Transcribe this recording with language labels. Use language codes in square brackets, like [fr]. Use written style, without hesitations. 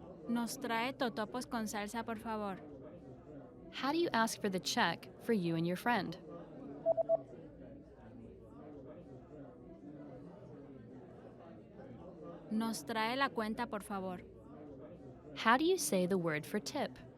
[es] ¿Nos trae totopos con salsa, por favor? [en] How do you ask for the check for you and your friend? [es] ¿Nos trae la cuenta, por favor? [en] How do you say the word for tip?